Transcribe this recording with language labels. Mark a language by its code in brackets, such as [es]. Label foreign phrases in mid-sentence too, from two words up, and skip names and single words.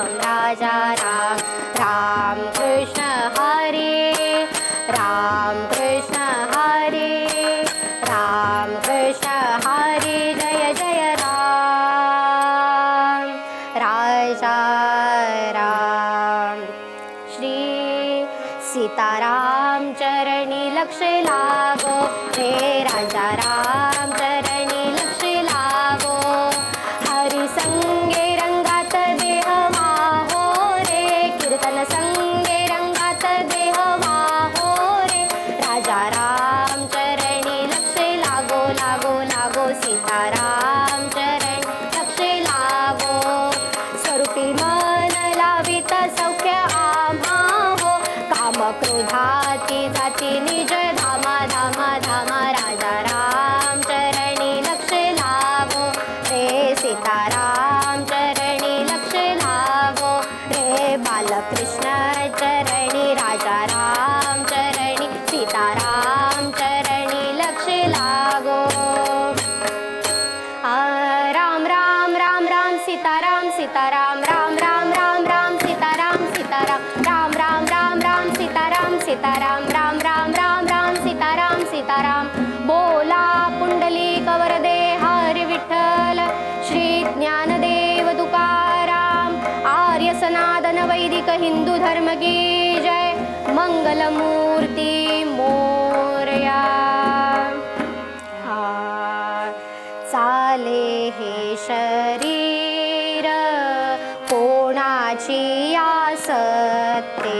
[mr] राजा राम राम कृष्ण हरी राम कृष्ण हरी राम कृष्ण हरी जय जय राम। राजा राम श्री सीताराम चरणी लक्ष लागो रे। राजा राम चरणी लक्ष लागो। हरी संगे रंगात देह वाहो रे। कीर्तन संगे रंगात देह वाहो रे। राजा राम चरणी लक्ष लागो लागो लागो। सीताराम चरणी लक्ष लागो। स्वरूपी मन लावित सौख्य आम्हा हो। काम क्रोधाती जाती निज धामा धामा धामा। राजा राम चरणी लक्ष लागो रे। सीताराम चरणी लक्ष लागो रे। बालकृष्ण चरणी राजा राम चरणी सीताराम चरणी लक्ष लागो। राम राम राम राम सीताराम सीताराम राम राम राम राम सीताराम सीताराम राम राम राम राम सीताराम सीताराम राम राम राम राम सीताराम सीताराम। बोला पुंडलिक वरदे हरी विठ्ठल श्री ज्ञानदेव तुकाराम। [hi] आर्य सनातन वैदिक हिंदू धर्म की जय। [mr] मंगलमूर्ती मोरया। चाले हे शरीर कोणाची आसते।